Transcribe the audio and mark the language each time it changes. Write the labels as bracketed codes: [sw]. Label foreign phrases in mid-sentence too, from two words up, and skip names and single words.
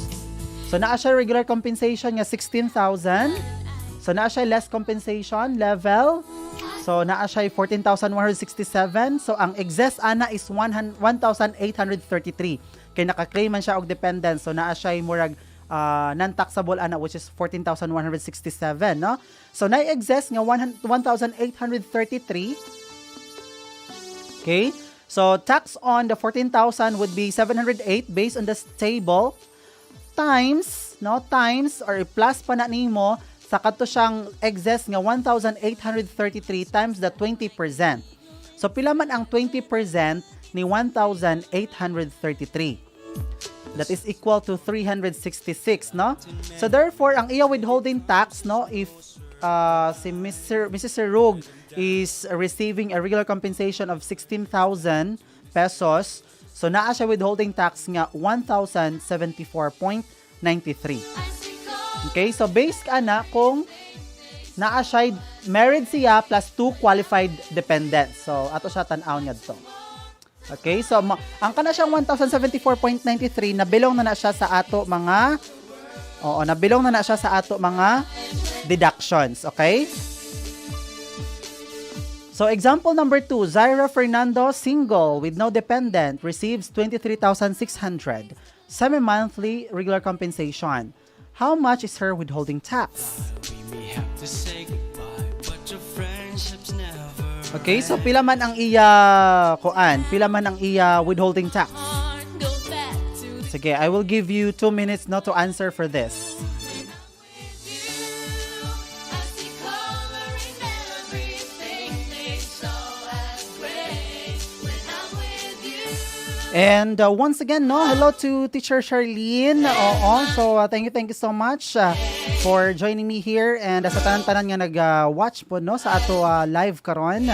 [ceb] So naa siya [en] regular compensation [ceb] nga 16,000. So naa siya [en] less compensation level. [ceb] So naa siya 14,167. So ang excess ana is 1,833. Kay naka-claim man siya og dependent. So naa siya murag non-taxable ana, [en] which is 14,167, no? [ceb] So na-excess nga 1,833. [en] Okay? So tax on the 14,000 would be 708 based on this table times, no, times or plus [ceb] pa na nimo sa kadto siyang [en] excess nga 1,833 times the 20%. [ceb] So pila man ang 20% ni 1,833? [en] That is equal to 366, no? So therefore [ceb] ang iya [en] withholding tax, no, if si Mrs. Serug is receiving a regular compensation of 16,000 pesos, so [ceb] naa siya [en] withholding tax nga 1,074.93. [ceb] Okay, so based ka na kung naa siya married siya plus 2 [en] qualified dependents. [ceb] So ato siya tan-aw niya to. Okay, so ang kana siyang 1,074.93 nabilong na siya sa ato mga nabilong na siya sa ato mga deductions, okay? [en] So example number 2, Zaira Fernando, single with no dependent, receives 23,600 semi-monthly regular compensation. How much is her withholding tax? [ceb] Okay, so pila man ang iya [en] withholding tax? [ceb] Sige, [en] I will give you 2 minutes not to answer for this. And once again, no, hello to Teacher Charlene. So thank you so much for joining me here, and [ceb] sa tanan-tanan nga nag-watch po, no, sa ato live karon.